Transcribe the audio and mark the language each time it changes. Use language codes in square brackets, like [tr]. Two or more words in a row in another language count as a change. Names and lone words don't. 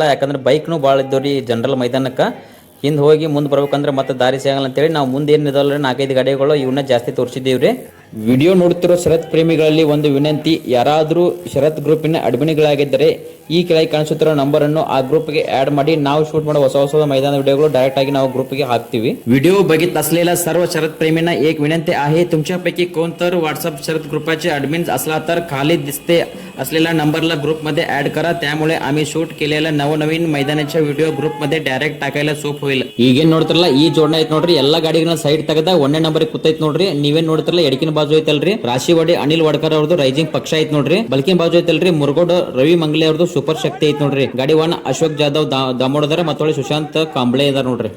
[kn] ಯಾಕಂದ್ರೆ ಬೈಕ್ನು ಭಾಳ ಇದ್ದವ್ರಿ ಜನರಲ್ ಮೈದಾನಕ್ಕೆ. ಹಿಂದೆ ಹೋಗಿ ಮುಂದೆ ಬರ್ಬೇಕಂದ್ರೆ ಮತ್ತೆ ದಾರಿ ಸಿಗಲ್ಲ ಅಂತೇಳಿ ನಾವು ಮುಂದೆ ಏನಿದಲ್ಲ 4-5 ಗಾಡಿಗಳು ಇವನ್ನ ಜಾಸ್ತಿ ತೋರಿಸಿದ್ದೀವಿ ರೀ. ವಿಡಿಯೋ ನೋಡುತ್ತಿರೋ ಶರತ್ ಪ್ರೇಮಿಗಳಲ್ಲಿ ಒಂದು ವಿನಂತಿ, ಯಾರಾದರೂ ಶರತ್ ಗ್ರೂಪಿನ ಅಡ್ಮಿನ್ಗಳಾಗಿದ್ದರೆ ಈ ಕೆಳಗೆ ಕಾಣಿಸುತ್ತಿರೋ ನಂಬರ್ ಅನ್ನು ಆ ಗ್ರೂಪ್ಗೆ ಆಡ್ ಮಾಡಿ. ನಾವು ಶೂಟ್ ಮಾಡೋ ಹೊಸ ಮೈದಾನ ವಿಡಿಯೋ ಡೈರೆಕ್ಟ್ ಆಗಿ ನಾವು ಗ್ರೂಪ್‌ಗೆ ಹಾಕತೀವಿ. [mr] व्हिडिओ बघित असलेल्या सर्व शरद प्रेमींना एक विनंती आहे, तुमच्यापैकी कोण तर व्हॉट्सअप शरद ग्रुपचे ॲडमिन असला तर खाली दिसते असलेल्या नंबरला ग्रुपमध्ये ॲड करा. त्यामुळे आम्ही शूट केलेल्या नवनवीन मैदानाच्या व्हिडिओ ग्रुपमध्ये डायरेक्ट टाकायला सोप होईल. [kn] ಈಗೇನ್ ನೋಡ್ತಿರಲ್ಲ ಈ ಜೋಡಣೆ ಐತ್ ನೋಡ್ರಿ, ಎಲ್ಲಾ ಗಾಡಿಗಳನ್ನ ಸೈಡ್ ತೆಗೆದ 1ನೇ ನಂಬರ್ ಕೂತೈತ್ ನೋಡ್ರಿ. ನೀವೇನ್ ನೋಡ್ತಿರಲ್ಲ ಎಡಕಿನ ಬಾಜು ಐತಲ್ರಿ ರಾಶಿವಾಡಿ ಅನಿಲ್ ವಡ್ಕರ್ ಅವ್ರದ್ದು ರೈಸಿಂಗ್ ಪಕ್ಷ ಐತ್ ನೋಡ್ರಿ. ಬಲ್ಕಿನ ಬಾಜು ಐತಲ್ರಿ ಮುರುಗೋಡ್ ರವಿ ಮಂಗಲೆ ಅವ್ರದ್ದು ಸೂಪರ್ ಶಕ್ತಿ ಐತ್ ನೋಡ್ರಿ. ಗಾಡಿ 1 ಅಶೋಕ್ ಜಾಧವ್ ದಾಮೋದರ ಮತ್ತೊಳ್ಳೆ ಸುಶಾಂತ್ ಕಾಂಬ್ಳೆ ಇದಾರ ನೋಡ್ರಿ.